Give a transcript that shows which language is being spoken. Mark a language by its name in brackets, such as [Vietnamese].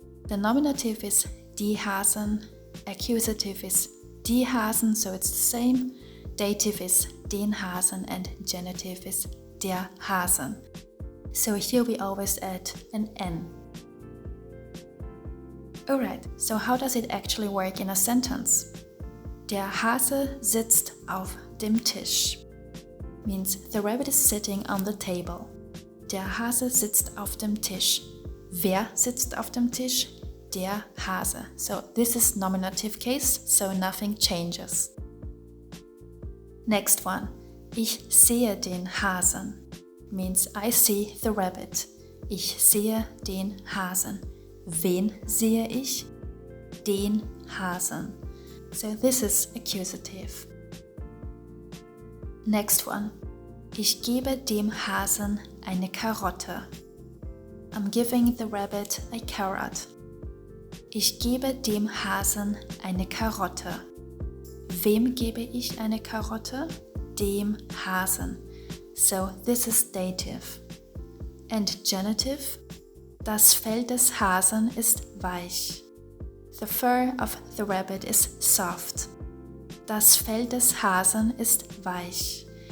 [English] The nominative is die Hasen, accusative is die Hasen, so it's the same. Dative is den Hasen and genitive is der Hasen. So here we always add an N. Alright, so how does it actually work in a sentence? [German] Der Hase sitzt auf dem Tisch. [English] Means the rabbit is sitting on the table. [German] Der Hase sitzt auf dem Tisch. Wer sitzt auf dem Tisch? Der Hase. [English] So this is nominative case, so nothing changes. Next one. [German] Ich sehe den Hasen. [English] Means I see the rabbit. [German] Ich sehe den Hasen. Wen sehe ich? Den Hasen. [English] So this is accusative. Next one. [German] Ich gebe dem Hasen eine Karotte. [English] I'm giving the rabbit a carrot. [German] Ich gebe dem Hasen eine Karotte. Wem gebe ich eine Karotte? Dem Hasen. [English] So this is dative. And genitive. [German] Das Fell des Hasen ist weich. [English] The fur of the rabbit is soft. [German] Das Fell des Hasen ist weich.